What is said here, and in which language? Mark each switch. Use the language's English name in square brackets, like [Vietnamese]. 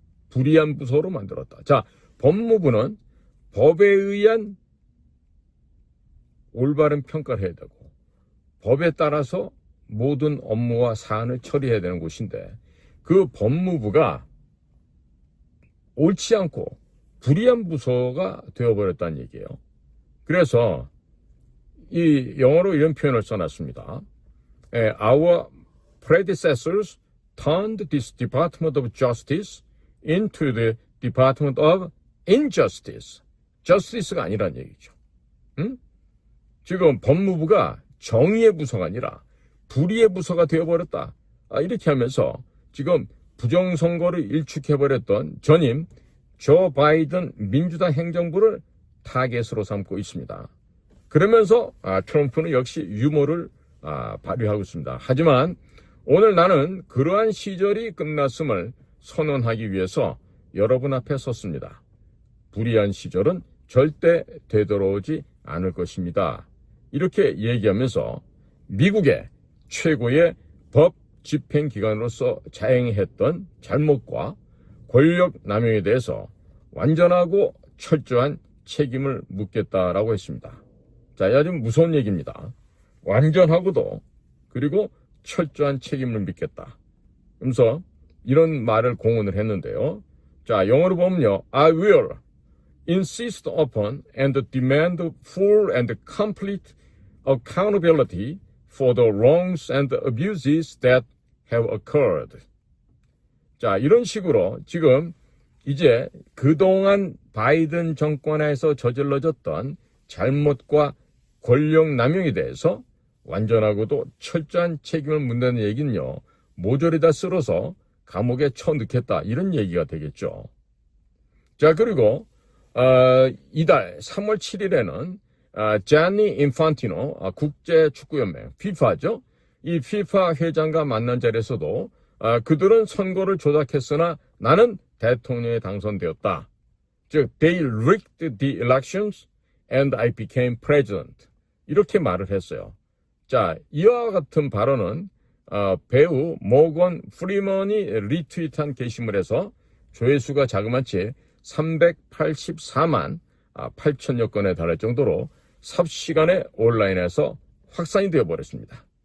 [Korean] 불의한 부서로 만들었다. 자, 법무부는 법에 의한 올바른 평가를 해야 되고 법에 따라서 모든 업무와 사안을 처리해야 되는 곳인데 그 법무부가 옳지 않고 불의한 부서가 되어버렸다는 얘기예요. 그래서 이 영어로 이런 표현을 써놨습니다. [English] Our predecessors turned this Department of Justice into the Department of Injustice. [Korean] Justice가 아니란 얘기죠. 응? 지금 법무부가 정의의 부서가 아니라 불의의 부서가 되어버렸다. 이렇게 하면서 지금 부정선거를 일축해버렸던 전임 조 바이든 민주당 행정부를 타겟으로 삼고 있습니다. 그러면서 트럼프는 역시 유머를 발휘하고 있습니다. 하지만 오늘 나는 그러한 시절이 끝났음을 선언하기 위해서 여러분 앞에 섰습니다. 불의한 시절은 절대 되돌아오지 않을 것입니다. 이렇게 얘기하면서 미국의 최고의 법 집행기관으로서 자행했던 잘못과 권력 남용에 대해서 완전하고 철저한 책임을 묻겠다라고 했습니다. 자, 이 아주 무서운 얘기입니다. 완전하고도 그리고 철저한 책임을 묻겠다. 그래서 이런 말을 공언을 했는데요. 자, 영어로 보면요. [English] I will insist upon and demand full and complete accountability for the wrongs and abuses that have occurred. [Korean] 자, 이런 식으로 지금 이제 그동안 바이든 정권에서 저질러졌던 잘못과 권력 남용에 대해서 완전하고도 철저한 책임을 묻는 얘기는요. 모조리 다 쓸어서 감옥에 쳐넣겠다. 이런 얘기가 되겠죠. 자, 그리고 이달 3월 7일에는 자니 인판티노 국제축구연맹 FIFA죠. 이 FIFA 회장과 만난 자리에서도 그들은 선거를 조작했으나 나는 대통령에 당선되었다. [English] 즉, they rigged the elections and I became president. [Korean] 이렇게 말을 했어요. 자, 이와 같은 발언은 배우 모건 프리먼이 리트윗한 게시물에서 조회수가 자그마치 384만 8천여 건에 달할 정도로 삽시간에 온라인에서 확산이 되어버렸습니다.